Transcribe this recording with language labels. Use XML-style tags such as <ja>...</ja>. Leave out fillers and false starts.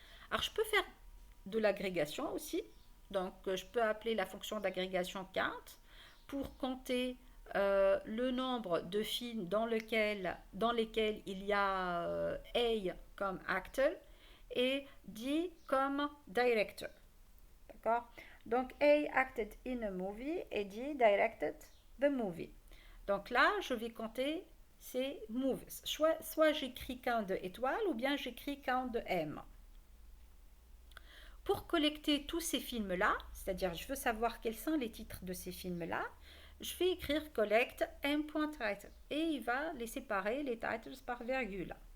<fr>Alors je peux faire de l'agrégation aussi, donc je peux appeler la fonction d'agrégation count pour compter le nombre de films dans lesquels il y a A comme actor et D comme director. D'accord?</fr> <en>Donc A acted in a movie et D directed the movie.</en> <fr>Donc là, je vais compter ces movies. Soit j'écris count de étoile ou bien j'écris count de M. Pour collecter tous ces films-là, c'est-à-dire je veux savoir quels sont les titres de ces films-là, je vais écrire collect m.title et il va les séparer, les titles, par virgule.</fr>